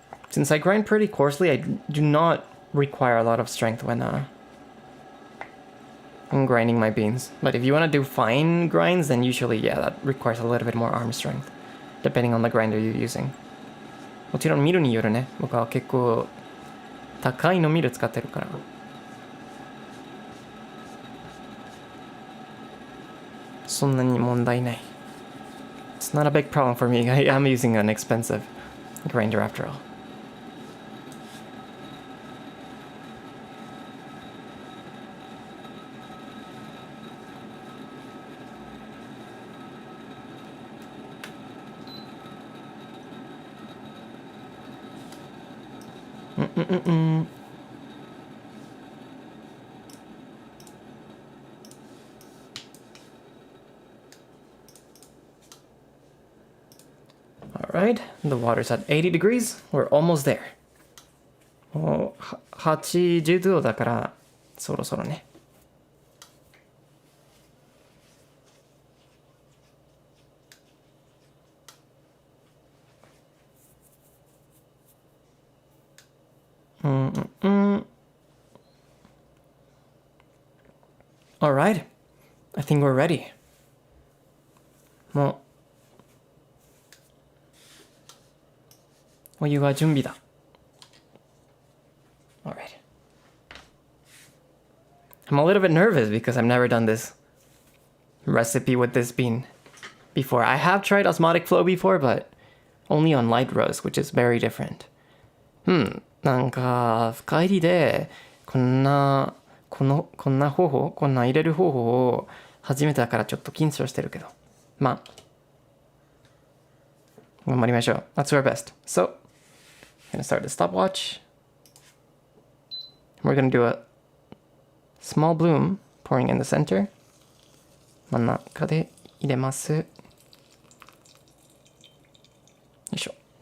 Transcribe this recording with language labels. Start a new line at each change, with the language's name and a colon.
English: Since I grind pretty coarsely, I do not require a lot of strength when I'm grinding my beans. But if you want to do fine grinds, then usually, yeah, that requires a little bit more arm strength, depending on the grinder you're using.
Japanese: もちろんミルによるね。僕は結構高いのミル使ってるから。そんなに問題ない。
English: It's not a big problem for me. I am using an expensive grinder after all. Alright, the water's at 80 degrees. We're almost there.
Japanese: もう80度だからそろそろね。
English: Alright, I think we're ready.
Japanese: もうお湯は準備だ。
English: Alright. I'm a little bit nervous because I've never done this recipe with this bean before. I have tried osmotic flow before, but only on light roast, which is very different.
Japanese: なんか深入りでこんな方法、こんな入れる方法を初めてだからちょっと緊張してるけど。まあ、頑張りましょう。
English: Let's do our best. So, I'm gonna start the stopwatch. We're gonna do a small bloom pouring in the center.
Japanese: 真ん中で入れます。よいしょ。